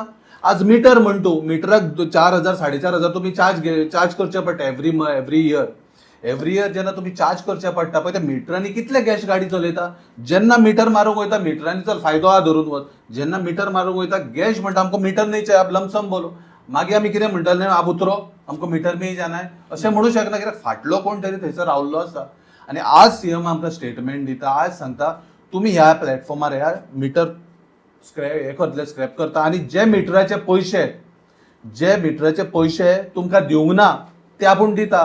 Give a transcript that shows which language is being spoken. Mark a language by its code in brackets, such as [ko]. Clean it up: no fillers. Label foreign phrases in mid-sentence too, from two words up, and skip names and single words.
[kok] आज मिटर म्हण तूं मिटराक 4,000 4,500 तुमी चार्ज करचे पडटा [en] every year [kok] जेन्ना तुमी चार्ज करचे पडटा पळय त्या मिटरांनी कितले गॅस गाडी चलयता. जेन्ना मिटर मारूंक वयता मिटरांनी चल फायदो आहा धरून वच. जेन्ना मिटर मारूंक वयता गॅस म्हणटा आमकां [hi] मिटर नहीं चाहिए आप लमसम बोलो. [kok] मागीर आमी कितें म्हणटाले [hi] आप उतरो [kok] आमकां मिटर मेळ जाय अशें म्हणूं शकना कित्याक फाटलो कोण तरी थंयसर रावल्लो आसा. आनी आज CM आमकां स्टेटमेंट दिता. आज सांगता तुमी ह्या प्लॅटफॉर्मार ह्या मिटर स्क्रॅप करता आनी जे मिटराचे पयशे तुमकां दिवंक ना ते आपूण दिता.